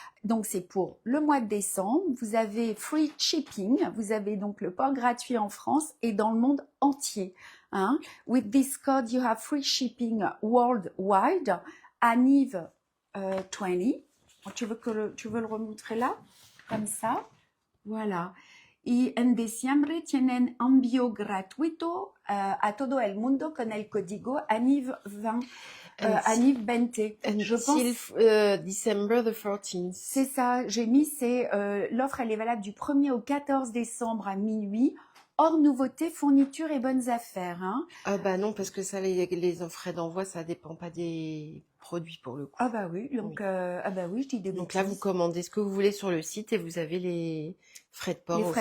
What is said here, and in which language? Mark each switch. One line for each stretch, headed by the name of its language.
French: Donc, c'est pour le mois de décembre. Vous avez
English: free shipping.
French: Vous avez donc le port gratuit en France et dans le monde entier.
English: With this code, you have free shipping worldwide.
French: ANIV 20. Tu veux le remontrer là? Comme ça. Voilà.
Spanish: Y en diciembre tienen envío gratuito a todo el mundo con el código ANIV 20. ANIV 20.
French: Je pense
English: December the 14th.
French: C'est ça, j'ai mis, l'offre elle est valable du 1er au 14 décembre à minuit, hors nouveautés, fournitures et bonnes affaires. Ah bah non, parce que ça, les frais d'envoi, ça dépend pas des produits pour le coup. Ah bah oui, donc je dis des bêtises. Donc là, vous commandez ce que vous voulez sur le site et vous avez les frais de port offerts.